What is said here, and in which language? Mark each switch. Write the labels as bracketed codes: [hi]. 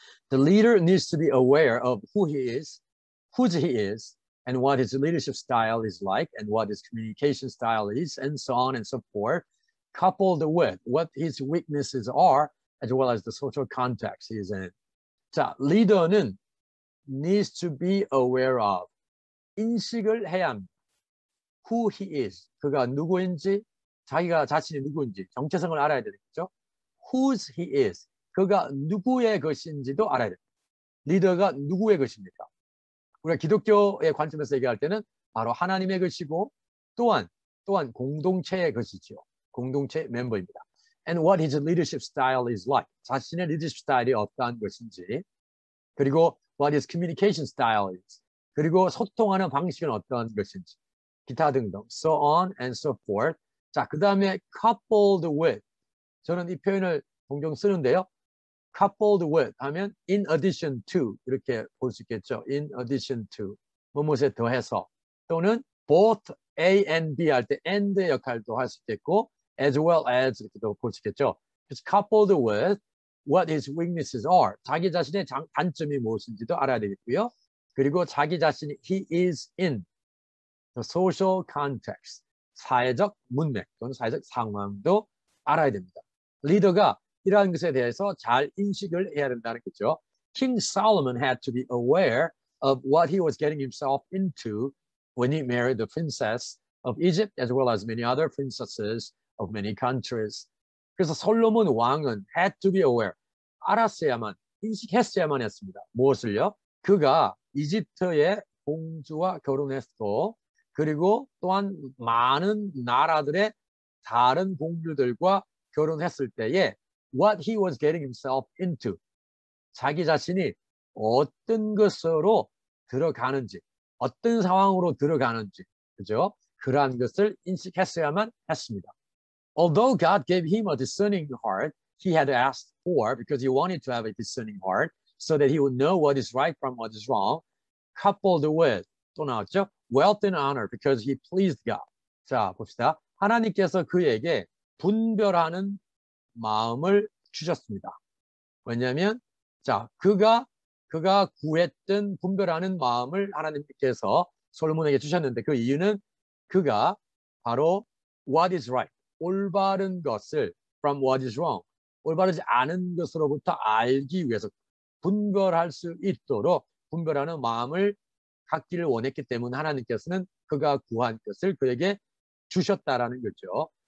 [en] The leader needs to be aware of who he is, whose he is, and what his leadership style is like, and what his communication style is, and so on and so forth, coupled with what his weaknesses are, as well as the social context he is in. [ko] 자, 리더는 [en] needs to be aware of, [ko] 인식을 해야 합니다. [en] Who he is, [ko] 그가 누구인지, 자기가 자신이 누구인지 정체성을 알아야 되겠죠. [en] Whose he is, [ko] 그가 누구의 것인지도 알아야 됩니다. 리더가 누구의 것입니까? 우리가 기독교의 관점에서 얘기할 때는 바로 하나님의 것이고 또한 공동체의 것이죠. 공동체 멤버입니다. [en] And what his leadership style is like, [ko] 자신의 리더십 스타일이 어떠한 것인지, 그리고 [en] what his communication style is, [ko] 그리고 소통하는 방식은 어떠한 것인지, 기타 등등, [en] so on and so forth. [ko] 자, 그 다음에 [en] coupled with. [ko] 저는 이 표현을 종종 쓰는데요. [en] coupled with [ko] 하면 [en] in addition to [ko] 이렇게 볼 수 있겠죠. [en] in addition to [ko] 무엇에 더해서 또는 [en] both A and B [ko] 할 때 and의 역할도 할 수 있겠고 [en] as well as [ko] 이렇게도 볼 수 있겠죠. 그래서 [en] coupled with what his weaknesses are. [ko] 자기 자신의 단점이 무엇인지도 알아야 되겠고요. 그리고 자기 자신이 [en] he is in the social context. [ko] 사회적 문맥 또는 사회적 상황도 알아야 됩니다. 리더가 이러한 것에 대해서 잘 인식을 해야 된다는 거죠. [en] King Solomon had to be aware of what he was getting himself into when he married the princess of Egypt as well as many other princesses of many countries. [ko] 그래서 솔로몬 왕은 [en] had to be aware, [ko] 알았어야만, 인식했어야만 했습니다. 무엇을요? 그가 이집트의 공주와 결혼했고 그리고 또한 많은 나라들의 다른 공주들과 결혼했을 때에 [en] what he was getting himself into, [ko] 자기 자신이 어떤 것으로 들어가는지, 어떤 상황으로 들어가는지, 그죠? 그러한 것을 인식했어야만 했습니다. [en] Although God gave him a discerning heart, he had asked for because he wanted to have a discerning heart so that he would know what is right from what is wrong, coupled with, [ko] 또 나왔죠? [en] wealth and honor because he pleased God. [ko] 자, 봅시다. 하나님께서 그에게 분별하는 마음을 주셨습니다. 왜냐하면 자, 그가 구했던 분별하는 마음을 하나님께서 솔로몬에게 주셨는데 그 이유는 그가 바로 [en] what is right, [ko] 올바른 것을 [en] from what is wrong, [ko] 올바르지 않은 것으로부터 알기 위해서 분별할 수 있도록 분별하는 마음을 갖기를 원했기 때문에 하나님께서는 그가 구한 것을 그에게 주셨다라는 거죠.